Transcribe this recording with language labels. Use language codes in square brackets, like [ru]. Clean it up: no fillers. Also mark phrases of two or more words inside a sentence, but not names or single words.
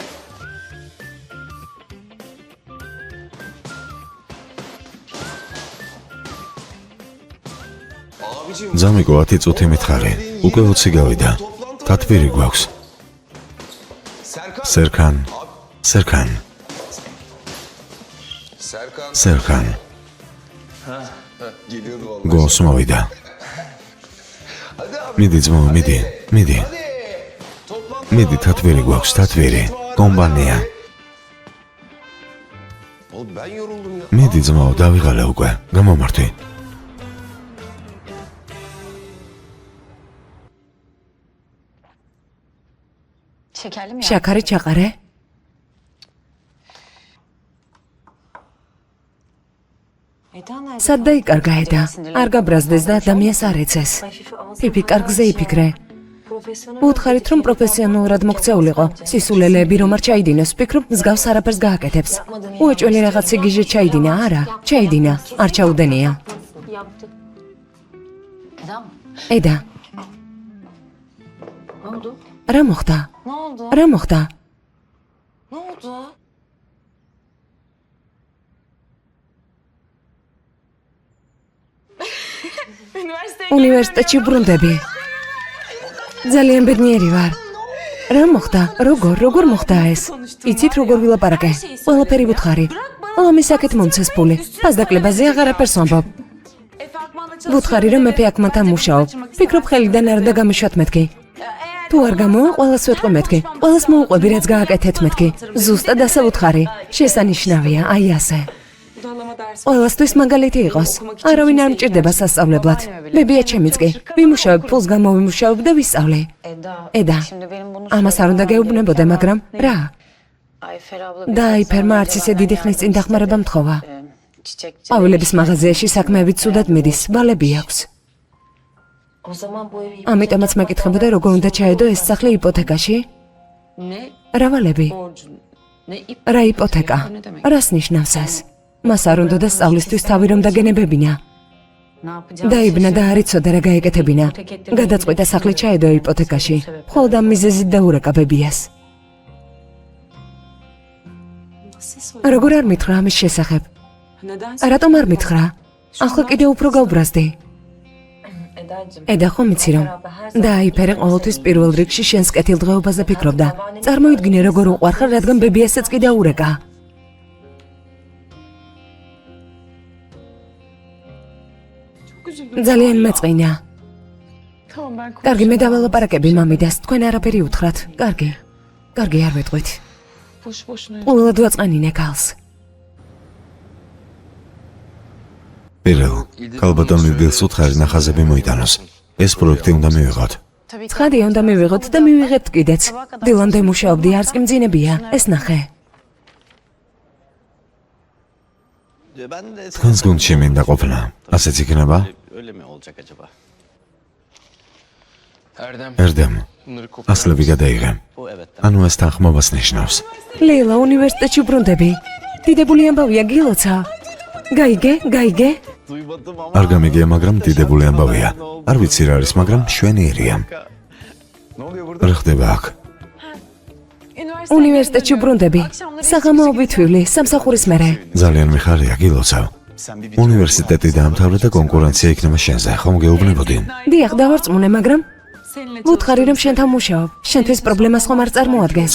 [tr] Abicim. [ka] ძამიკო 10 წუთი მითხარი, უკვე 20 გავიდა. თათბირი გვაქვს. Serkan. სერკან, სერკან, Serkan. სერკან, [tr] Geliyordu vallahi. [ka] გონს მოვიდა. [tr] Hadi abi. [ka] მიდი ძმაო, მიდი, მიდი. [tr] Hadi. Toplantı. [ka] მიდი, თათბირი გვაქვს, თათბირი. კომპანია. [tr] Oğlum ben yoruldum ya. [ka] მიდი ძმაო, დავიღალე უკვე. გამომართვი. [tr] Şekerli mi ya? [ka] შაქარი ჩაყარე? სად დაიკარგა ედა? არ გაბრაზდეს და ადამიანს არ ეცეს. ფიფი კარგზე იფიქრე. უთხარით, რომ პროფესიონალურად მოქცეულიყო. სისულელეები რომ არ ჩაიდინოს, ვფიქრობ, მსგავს არაფერს გააკეთებს. უეჭველი რაღაც სიგიჟე ჩაიდინა, არა, ჩაიდინა, არ ჩაუდენია. [tr] Eda mı? [ka] ედა, [tr] Ne oldu? [ka] რა მოხდა? [tr] Ne oldu? [ka] რა მოხდა? [tr] Ne oldu? [ka] უნივერსიტეტში ბრუნდები. ძალიან ბედნიერი ვარ. რა მოხდა? როგორ მოხდა ეს? იცით როგორ ვილაპარაკე? ყველაფერი ვუთხარი. ლომის აქეთ მომცეს ფული. ფასდაკლებაზე აღარაფერს ვამბობ. ვუთხარი რომ მეფე აქ მათთან მუშაობ. ფიქრობ ხელიდან არ და გამიშვათ მეთქი. თუ არ გამოვა, ყველას ვეთყვი მეთქი. ყველას მოუყვები რაც გააკეთეთ მეთქი. ზუსტად ასე ვუთხარი. შესანიშნავია, აი ასე. ყველასთვის მაგალითი იყოს. არავინ არ მჭირდება სასწავლებლად. ბებია ჩემიც კი. ვიმუშავებ, ფულს გამოვიმუშავებ და ვისწავლე. Eda, [tr] Şimdi benim bunu [ka] ამას არ უნდა გეუბნებოდე, მაგრამ რა? [tr] Ayfer abla [ka] და აიფერმა არც ისე დიდი ხნის წინ დახმარება მთხოვა. [tr] çiçekçi. [ka] ყვავილების მაღაზიაში საქმეებით ცუდად მიდის, ვალები აქვს. [tr] O zaman bu evi [ka] ამიტომაც მეკითხებოდა როგორ უნდა ჩაედო ეს სახლი იპოთეკაში? [tr] Ne [ka] რა ვალები? [tr] borcu? Ne ip? [ka] რა იპოთეკა? [tr] Ne demek? [ka] რას ნიშნავს ეს? მას არ უნდა და სწავლისთვის თავი რომ დაგენებებინა. [tr] ne yapacağız? [ka] დაიბნა და არ იცოდა რა გაეკეთებინა. გადაწყვიტა სახლი ჩაედო იპოთეკაში. მხოლოდ ამ მიზეზით დაურეკა ბებიას. როგორ არ მითხრა ამის შესახებ? [tr] Neden? [ka] რატომ არ მითხრა? ახლა კიდე უფრო გავბრაზდი. [tr] Eda'cığım. [ka] ედა ხომ იცი რომ და აიფერე ყოველთვის პირველ რიგში შენს კეთილდღეობაზე ფიქრობდა. წარმოიდგინე როგორ უყვარხარ, რადგან ბებიასაც კი დაურეკა. ძალიან მეწყინა. [tr] Tamam ben [ka] კარგი, მე დაველაპარაკები მამიდას, თქვენ არაფერი უთხრათ. კარგი. კარგი, არ ვეტყვით. [tr] boş boşuna. [ka] ყოველად ვაწყანინე ქალს. პირველ, ქალბატონ ილდილს უთხარი ნახაზები მოიტანოს. ეს პროექტი უნდა მივიღოთ. ცხადი უნდა მივიღოთ და მივიღებთ კიდეც. დილამდე მუშაობდი, არც კი მძინებია. ეს ნახე. თქვენს გუნდში მინდა ყოფნა. ასეც იქნება? [tr] Öyle mi olacak acaba? [ka] ერდემ, ასლები გადაიღე. [tr] Bu evet. [ka] ანუ ეს თანხმობას ნიშნავს. ლეილა, უნივერსიტეტში ბრუნდები. დიდებული ამბავია, გილოცა. გაიგე? [tr] Duymadım ama. [ka] არ გამიგია, მაგრამ დიდებული ამბავია. არ ვიცი რა არის, მაგრამ შვენიერია. [tr] Ne oluyor burada? [ka] რა ხდება აქ? უნივერსიტეტში ბრუნდები. საღამოობით ვივლი, სამსახურის მერე. ძალიან მიხარია, გილოცავ. [tr] Sen bir [ka] უნივერსიტეტი დაამთავრე და კონკურენცია იქნება შენზე, ხომ გეუბნებოდი? დიახ, დავარწმუნე, მაგრამ [tr] Seninle [ka] ვუთხარი რომ შენთან მუშაობ. შენთვის პრობლემას ხომ არ წარმოადგენს?